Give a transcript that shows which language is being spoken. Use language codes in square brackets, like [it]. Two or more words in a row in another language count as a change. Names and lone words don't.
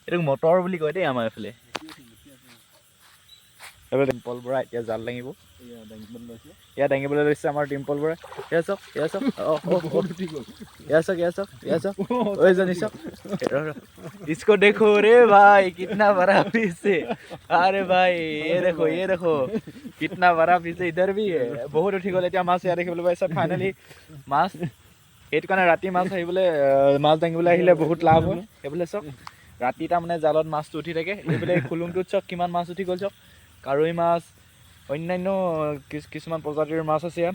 [as] এইটোক মটৰ বুলি কয় দেই আমাৰ এইফালে। এইফালে ডিম্পল বৰা এতিয়া জাল দাঙিব। এয়া দাঙিবলৈ লৈছে আমাৰ ডিম্পল বৰা। এয়া চাওক, এয়া চাওক, এয়া চাওক, এয়া চাওক, এয়া চাওক, ঐ জনী চাওক। [hi] इसको देखो रे भाई कितना बड़ा फिश है। अरे भाई ये देखो कितना बड़ा फिश है। इधर भी है बहुत उठी गल। [as] এতিয়া মাছ ইয়াত দেখিবলৈ পাইছে ফাইনেলি মাছ। সেইটো কাৰণে ৰাতি মাছ আহিবলৈ মাছ দাঙিবলৈ আহিলে বহুত লাভ হয়। সেইফালে চাওক ৰাতি তাৰমানে জালত মাছটো উঠি থাকে। এইফালে খুলুংটোত চাওক কিমান মাছ উঠি গ'ল চাওক। কাৰৈ মাছ অন্যান্য কিছুমান প্ৰজাতিৰ মাছ আছে ইয়াত।